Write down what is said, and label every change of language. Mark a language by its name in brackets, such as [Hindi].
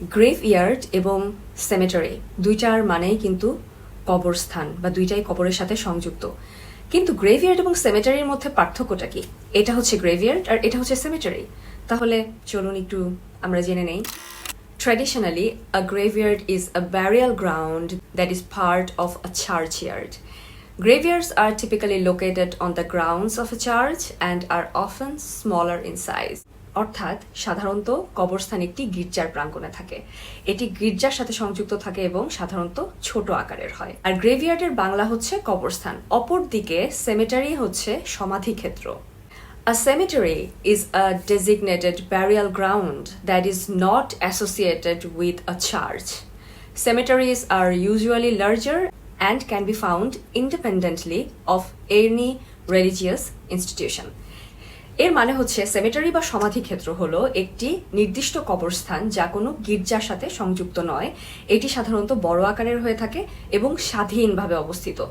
[Bangla] গ্রেভইয়ার্ড এবং সেমেটারি দুইটার মানেই কিন্তু কবরস্থান বা দুইটাই কবরের সাথে সংযুক্ত। কিন্তু গ্রেভইয়ার্ড এবং সেমেটারির মধ্যে পার্থক্যটা কি? এটা হচ্ছে গ্রেভইয়ার্ড আর এটা হচ্ছে সেমেটারি। তাহলে চলুন একটু আমরা জেনে নেই। [English] Traditionally, a graveyard is a burial ground that is part of a churchyard. Graveyards are typically located on the grounds of a church and are often smaller in size. [Bangla] অর্থাৎ সাধারণত কবরস্থান একটি গির্জার প্রাঙ্গণে থাকে। এটি গির্জার সাথে সংযুক্ত থাকে এবং সাধারণত ছোট আকারের হয়। আর গ্রেভইয়ার্ডের বাংলা হচ্ছে কবরস্থান, অপরদিকে সেমেটারি হচ্ছে সমাধিক্ষেত্র। [English] A cemetery is a designated burial ground that is not associated with a church. Cemeteries are usually larger and can be found independently of any religious institution. [Bangla] এর মানে হচ্ছে সেমেটারি বা সমাধিক্ষেত্র হলো একটি নির্দিষ্ট কবরস্থান যা কোনো গির্জার সাথে সংযুক্ত নয়। এটি সাধারণত বড় আকারের হয়ে থাকে এবং স্বাধীনভাবে অবস্থিত।